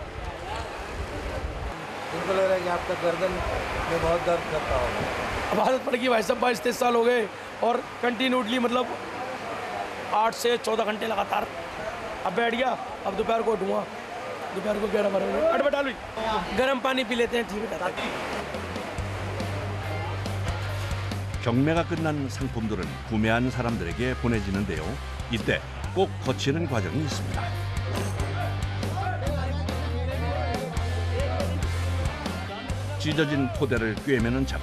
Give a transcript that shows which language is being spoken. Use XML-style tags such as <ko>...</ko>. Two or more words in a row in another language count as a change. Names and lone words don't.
<hi>इनको लग रहा है कि आपका गर्दन में बहुत दर्द करता होगा। अब आदत पड़ गई भाई साहब, 22-23 साल हो गए और कंटिन्यूटली मतलब 8 से 14 घंटे लगातार। अब बैठ गया, अब दोपहर को उठूंगा, दोपहर को 11-12 बजे अट बैठा ली, गर्म पानी पी लेते हैं, ठीक रहता है।</hi> <ko>경매가 끝난 상품들은 구매한 사람들에게 보내지는데요. 이때 꼭 거치는 과정이 있습니다. 찢어진 포대를 꿰매는 작업.</ko>